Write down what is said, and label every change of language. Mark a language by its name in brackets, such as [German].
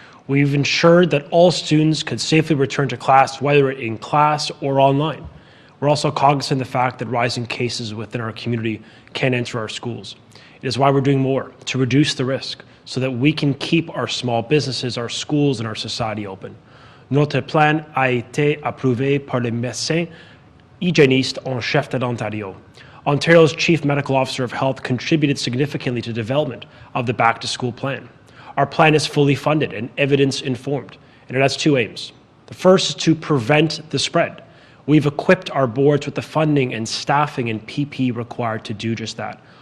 [English] We've ensured that all students could safely return to class, whether in class or online. We're also cognizant of the fact that rising cases within our community can enter our schools. It is why we're doing more to reduce the risk so that we can keep our small businesses, our schools, and our society open. [French] Notre plan a été approuvé par le médecin hygiéniste en chef de l'Ontario. [English] Ontario's Chief Medical Officer of Health contributed significantly to the development of the back-to-school plan. Our plan is fully funded and evidence-informed, and it has two aims. The first is to prevent the spread. We've equipped our boards with the funding and staffing and PPE required to do just that.